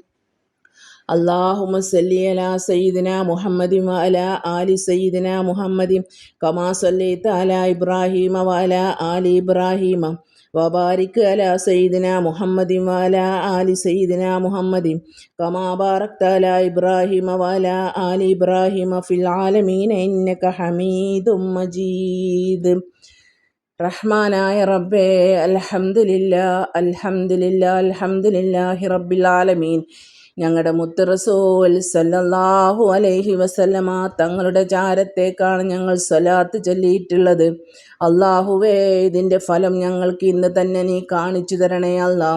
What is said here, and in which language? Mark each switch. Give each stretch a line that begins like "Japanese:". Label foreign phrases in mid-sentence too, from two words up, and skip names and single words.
Arabic: اللهم صل على سيدنا محمد وعلى آل سيدنا محمد كما صليت على إبراهيم وعلى آل إبراهيم وبارك على سيدنا محمد وعلى آل سيدنا محمد كما باركت على إبراهيم وعلى آل إبراهيم في العالمين إنك حميد مجيد.
Malayalam: റഹ്മാനായ റബ്ബേ,
Arabic: الحمد لله الحمد لله الحمد لله رب العالمين.
Malayalam: ഞങ്ങളുടെ മുത്ത് റസൂൽ
Arabic: صلى الله عليه وسلم
Malayalam: തങ്ങളുടെ ചാരത്തേക്കാണ് ഞങ്ങൾ സ്വലാത്ത് ചൊല്ലിയിട്ടുള്ളത്. അള്ളാഹുവേ, ഇതിൻ്റെ ഫലം ഞങ്ങൾക്ക് ഇന്ന് തന്നെ നീ കാണിച്ചു തരണേ അല്ലാ.